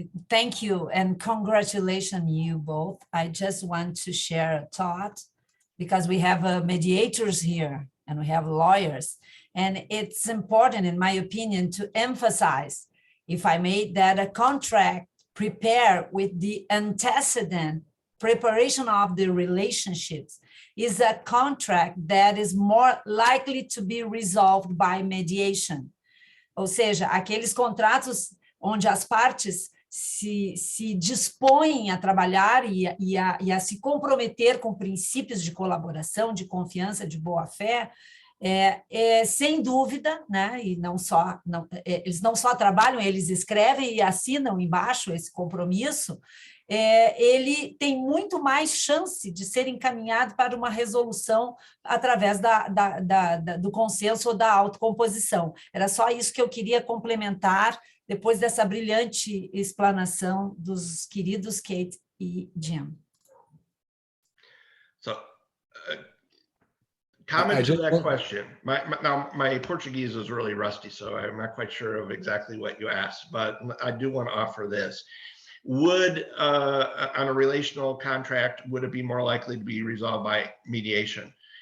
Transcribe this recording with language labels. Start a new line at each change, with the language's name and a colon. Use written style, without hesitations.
English: Thank you, and congratulations you both. I just want to share a thought, because we have mediators here and we have lawyers, and it's important, in my opinion, to emphasize, if I may, that a contract prepared with the antecedent preparation of the relationships is a contract that is more likely to be resolved by mediation.
Portuguese: Ou seja, aqueles contratos onde as partes se dispõem a trabalhar e a se comprometer com princípios de colaboração, de confiança, de boa-fé, sem dúvida, né? E eles não só trabalham, eles escrevem e assinam embaixo esse compromisso, ele tem muito mais chance de ser encaminhado para uma resolução através do consenso ou da autocomposição. Era só isso que eu queria complementar depois dessa brilhante explanação dos queridos Kate e Jim.
English: So, comment to that question. Now, my Portuguese is really rusty, so I'm not quite sure of exactly what you asked, but I do want to offer this. Would, on a relational contract, would it be more likely to be resolved by mediation?